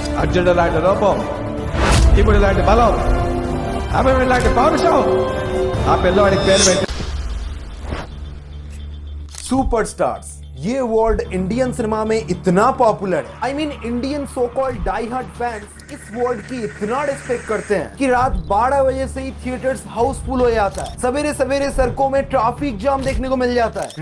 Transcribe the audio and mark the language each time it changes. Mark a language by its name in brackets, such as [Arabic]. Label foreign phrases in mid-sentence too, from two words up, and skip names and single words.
[Hindi] 던질러라이트 러범 기분이라이트 발롬 아메리라이트 바르쇼 아펠로이트 베르베 सुपरस्टार्स ये वर्ड [English] Indian cinema [Hindi] में इतना पॉपुलर है। [English] I mean Indian so called die hard fans [Hindi] इस वर्ड की इतना रिस्पेक्ट करते हैं कि रात 12 बजे से ही [English] theaters houseful [Hindi] हो जाता है। सवेरे सवेरे सड़कों में [English] traffic jam [Hindi] देखने को मिल जाता है।